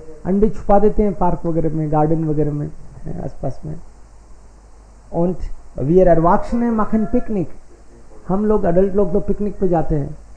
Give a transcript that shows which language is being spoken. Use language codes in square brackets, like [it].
[hi] अंडे छुपा देते हैं पार्क वगैरह में, गार्डन वगैरह में, आसपास में. [de] Und wir Erwachsene machen Picknick. [hi] हम लोग अडल्ट लोग तो पिकनिक पे जाते हैं.